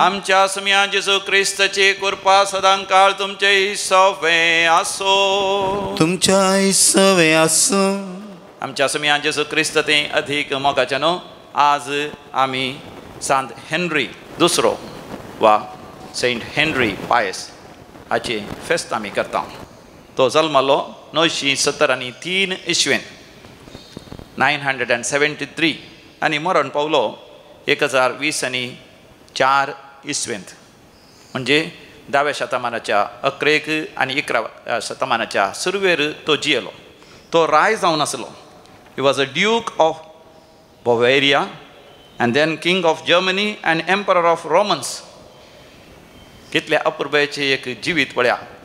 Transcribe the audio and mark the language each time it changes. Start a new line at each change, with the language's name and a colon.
Goan Konkani: आमच्या सम्या जेजू ख्रिस्ताची कृपा सदांकाळ तुमचे सवे आसो. तुमच्या सवे आसो. आमच्या सम्या जेजू ख्रिस्त ते अधिक मोगाचे न्हू. आज आमी सांत हेनरी दुसरो वा सेंट हेनरी पायस हाचे फेस्त आमी करता. तो जल्मलो 973 इस्वेंत 973 आनी मरण पावलो 1024 इस्वेंत. म्हणजे 10व्या शतमानाच्या 11 आनी 11व्या शतमानाच्या सुरवेर तो जियेलो. तो राय जावन आसलो.
English: He was a duke of Bavaria and then king of Germany and emperor of Romans.
Goan Konkani: कितले अपुर्बायेचे एक जिवीत पळया.